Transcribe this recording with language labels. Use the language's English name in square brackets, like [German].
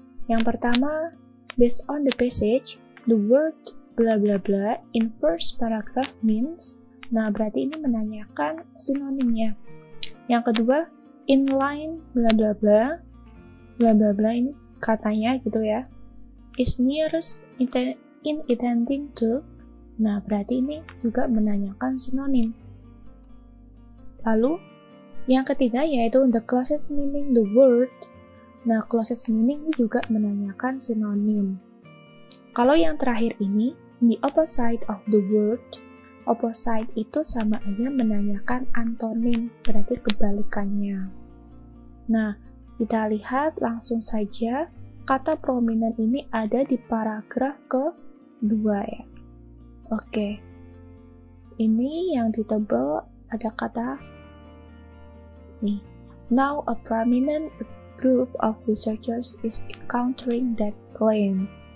[Indonesian] Yang pertama, [English] based on the passage, the word bla bla bla in first paragraph means. [Indonesian] Nah, berarti ini menanyakan sinonimnya. Yang kedua, [English] in line bla bla bla. [Indonesian] Bla bla bla ini katanya gitu ya. [English] Is nearest in intending to. [Indonesian] Nah, berarti ini juga menanyakan sinonim. Lalu, yang ketiga yaitu [English] the closest meaning the word. [Indonesian] Nah, closest meaning ini juga menanyakan sinonim. Kalau yang terakhir ini, [English] the opposite of the word. [Indonesian] Opposite itu sama aja menanyakan antonim, berarti kebalikannya. Nah, kita lihat langsung saja kata prominent ini ada di paragraf 2 ya. Oke. Ini yang ditebal ada kata nih. [English] Now a prominent group of researchers is countering that claim.